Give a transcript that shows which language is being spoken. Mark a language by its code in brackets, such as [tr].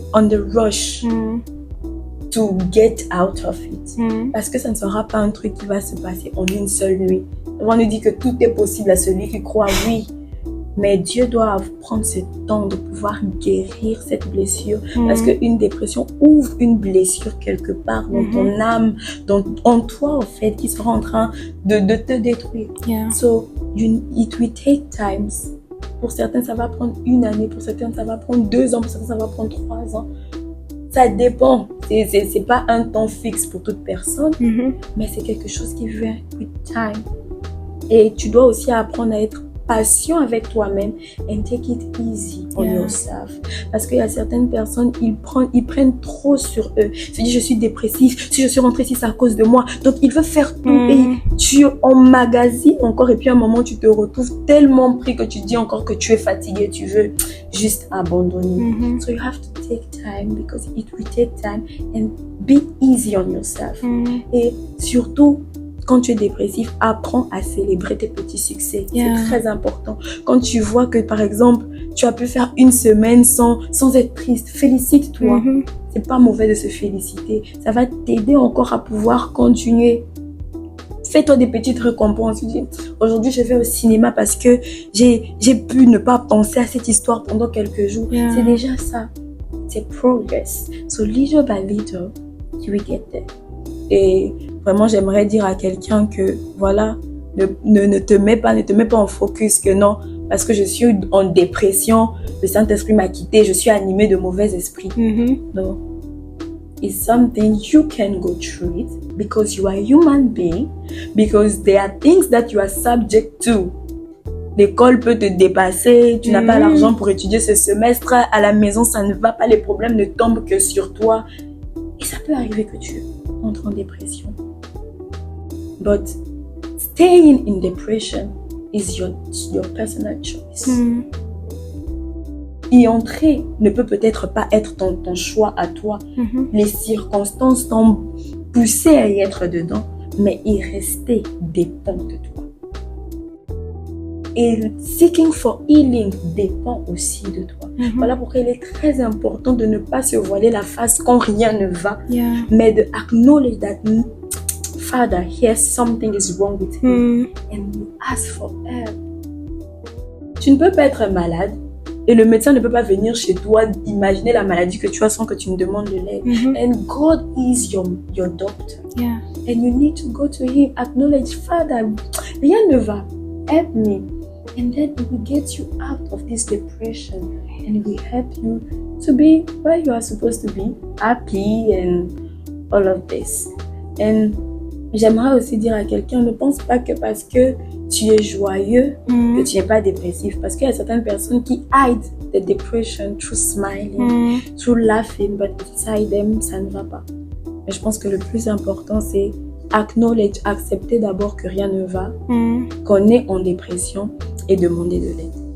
[en] on the rush to get out of it. [fr] Parce que ça ne sera pas un truc qui va se passer en une seule nuit. On nous dit que tout est possible à celui qui croit, oui. Mais Dieu doit prendre ce temps de pouvoir guérir cette blessure. Parce qu'une dépression ouvre une blessure quelque part dans ton âme, en toi, en fait, qui sera en train de te détruire. [en] Yeah. So, it will take time. [fr] Pour certains, ça va prendre 1 année. Pour certains, ça va prendre 2 ans. Pour certains, ça va prendre 3 ans. Ça dépend. C'est pas un temps fixe pour toute personne. Mais c'est quelque chose qui vient [en] with time. [fr] Et tu dois aussi apprendre à être patient avec toi-même [en] and take it easy on yourself. [fr] Parce qu'il y a certaines personnes, ils prennent trop sur eux. Ils se disent, je suis dépressif, si je suis rentrée ici, c'est à cause de moi. Donc, il veut faire tout et tu emmagasines encore. Et puis, à un moment, tu te retrouves tellement pris que tu dis encore que tu es fatigué, tu veux juste abandonner. [en] So, you have to take time because it will take time and be easy on yourself. [fr] Et surtout, quand tu es dépressif, apprends à célébrer tes petits succès. C'est très important. Quand tu vois que, par exemple, tu as pu faire 1 semaine sans être triste, félicite-toi. C'est pas mauvais de se féliciter. Ça va t'aider encore à pouvoir continuer. Fais-toi des petites récompenses. Tu dis, aujourd'hui, je vais au cinéma parce que j'ai pu ne pas penser à cette histoire pendant quelques jours. C'est déjà ça. C'est progress. [en] So, little by little, you will get there. [fr] Et vraiment, j'aimerais dire à quelqu'un que, voilà, ne te mets pas en focus que non, parce que je suis en dépression, le Saint-Esprit m'a quitté, je suis animée de mauvais esprits. Non. [en] It's something you can go through it because you are a human being, because there are things that you are subject to. [fr] L'école peut te dépasser, tu n'as pas l'argent pour étudier ce semestre, à la maison ça ne va pas, les problèmes ne tombent que sur toi. Et ça peut arriver que tu entres en dépression. [en] But staying in depression is your personal choice. [fr] Y entrer ne peut peut-être pas être ton choix à toi. Les circonstances t'ont poussé à y être dedans, mais y rester dépend de toi. Et [en] seeking for healing [fr] dépend aussi de toi. Voilà pourquoi il est très important de ne pas se voiler la face quand rien ne va, mais de [en] acknowledge that Father, here something is wrong with me, and you ask for help. [fr] Tu ne peux pas être malade et le médecin ne peut pas venir chez toi imaginer la maladie que tu as sans que tu ne demandes de l'aide. [en] And God is your doctor. And you need to go to him, acknowledge, Father, [fr] rien ne va, [en] help me. And then it will get you out of this depression and it will help you to be where you are supposed to be, happy and all of this. And [fr] j'aimerais aussi dire à quelqu'un, ne pense pas que parce que tu es joyeux, que tu n'es pas dépressif. Parce qu'il y a certaines personnes qui [en] hide the depression through smiling, through laughing, but inside them, [fr] ça ne va pas. Mais je pense que le plus important, c'est [en] acknowledge, [fr] accepter d'abord que rien ne va, qu'on est en dépression et demander de l'aide.